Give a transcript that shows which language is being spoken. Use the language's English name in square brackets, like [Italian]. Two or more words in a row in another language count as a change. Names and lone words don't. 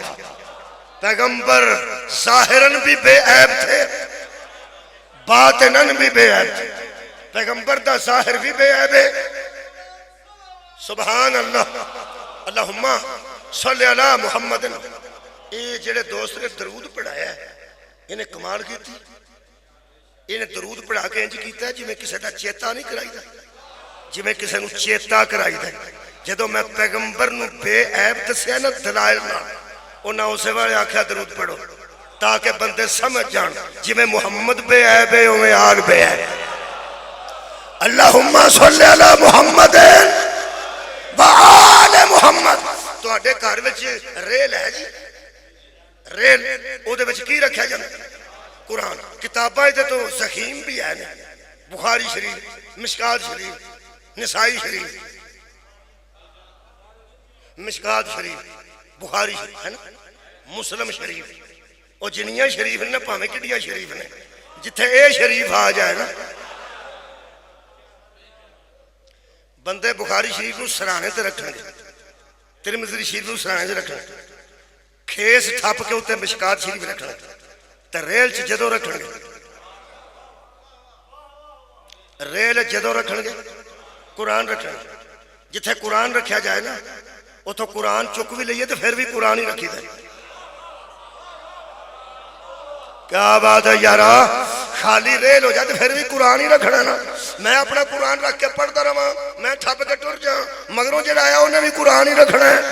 [Urdu] پیغمبر ظاہراً بھی بے عیب تھے، باطناً بھی بے عیب تھے. [Punjabi] پیغمبر دا ظاہر بھی بے عیب ہے. [Arabic] سبحان اللہ. اللہم صلی علی محمد. [Punjabi] یہ جڑے دوست نے درود پڑھایا ہے انہیں کمال کی تھی. انہیں درود پڑھا کے انج کیتا ہے جی میں کسی دا چیتا نہیں کرائی دا، جی میں کسی نو چیتا کرائی دا. جدو میں پیغمبر نو بے عیب دسیا نا دلائل نہ، انہاں اسے والے آکھیا درود پڑھو تاکہ بندے سمجھ جان جی میں محمد بے عیب ہے اویں آگ بے عیب. [Arabic] اللہم صلی علی محمد وآل محمد. [Punjabi] تو اڈے گھر وچ ریل ہے جی، ریل او دے وچ کی رکھیا جاندا؟ قرآن. کتاباں تے تو زخیم بھی ہے نا، بخاری شریف، مشکات شریف، نسائی شریف، مشکات شریف، بخاری شریف ہے نا، مسلم شریف. اور جنیاں شریف نے پاویں کڈیاں شریف نے، جتھے اے شریف آ جائے نا بندے بخاری شریف نو سرانے تے رکھن گے، ترمذی شریف نو سرانے تے رکھن گے، کھیس تھپ کے اوتے مشکات شریف رکھن گے. تے ریل چ جدوں رکھن گے، ریل جدوں رکھن گے قرآن رکھن گے. جتھے قرآن رکھیا جائے نا اتھوں قرآن چک بھی لئیے تو پھر بھی قرآن ہی رکھی دے. [Urdu] کیا بات ہے یارا. [Punjabi] خالی ریل ہو جائے تو پھر بھی قرآن ہی رکھنا نا. [Urdu] میں اپنا قرآن رکھ کے پڑھتا رہا، [Punjabi] میں ٹھپ کے ٹر جا، مگروں جڑا آیا انہیں بھی قرآن ہی رکھنا ہے.